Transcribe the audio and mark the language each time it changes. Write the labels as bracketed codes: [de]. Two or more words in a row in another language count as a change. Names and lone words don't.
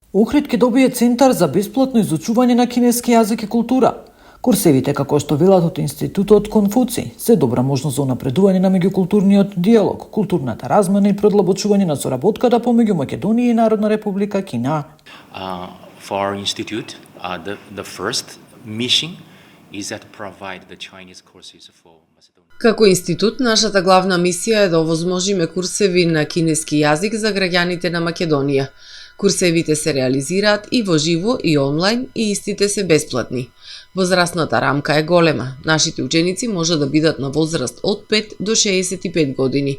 [mk] Охрид ќе добие центар за бесплатно изучување на кинески јазик и култура. Курсевите, како што велат од Институтот Конфуци, се добра можност за унапредување на меѓукултурниот диалог, културната размена и продлабочување на соработката помеѓу Македонија и Народна република Кина. [en] For our institute, the first mission is that provide the Chinese courses for Macedonia. [mk] Како институт, нашата главна мисија е да овозможиме курсеви на кинески јазик за граѓаните на Македонија. Курсевите се реализираат и во живо и онлайн и истите се бесплатни. Возрастната рамка е голема. Нашите ученици може да бидат на возраст од 5 до 65 години.